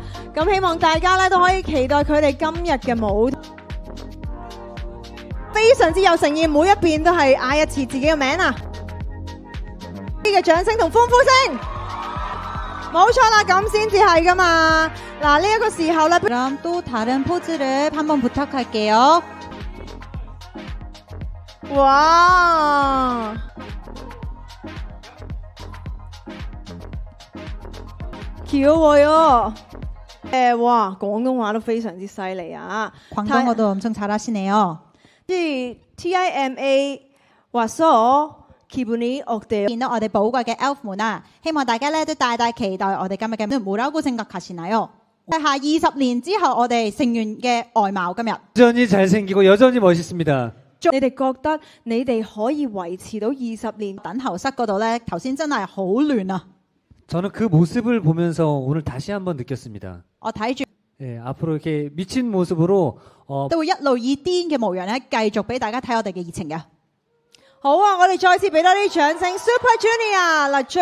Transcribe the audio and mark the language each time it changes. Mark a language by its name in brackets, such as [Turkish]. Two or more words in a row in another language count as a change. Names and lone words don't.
[Cantonese] 咁希望大家咧都可以期待佢哋今日嘅舞，非常之有誠意，每一遍都係嗌一次自己嘅名啊！呢個掌聲同歡呼聲，冇錯啦，咁先至係噶嘛！嗱，呢一個時候咧， [Korean] 그럼 또 다른 포즈를 한번 부탁할게요. 와 귀여워요. [Cantonese] 와 廣東話都非常之犀利啊！ [Korean] 광동어도 엄청 잘하시네요. TIMA 와서 기분이 어때요? [Cantonese] 見到我哋寶貴嘅 elf 們啊，希望大家咧都大期待我哋今日嘅 [Korean] 뭐라고 생각하시나요? [Cantonese] 下20年之後，我哋成員嘅外貌今日 [Korean] 여전히 잘생기고 여전히 멋있습니다. [Cantonese] 你哋覺得你哋可以維持到20年？等候室嗰度咧，頭先真係好亂啊！ [Korean] 저는 그 모습을 보면서 오늘 다시 한번 느꼈습니다. [Cantonese] 我睇住 [Korean] 예, 앞으로 이렇게 미친 모습으로 [Cantonese] 都會一路以癲嘅模樣咧，繼續俾大家睇我哋嘅熱情嘅。好啊，我哋再次俾多啲掌聲 ，Super Junior 嗱。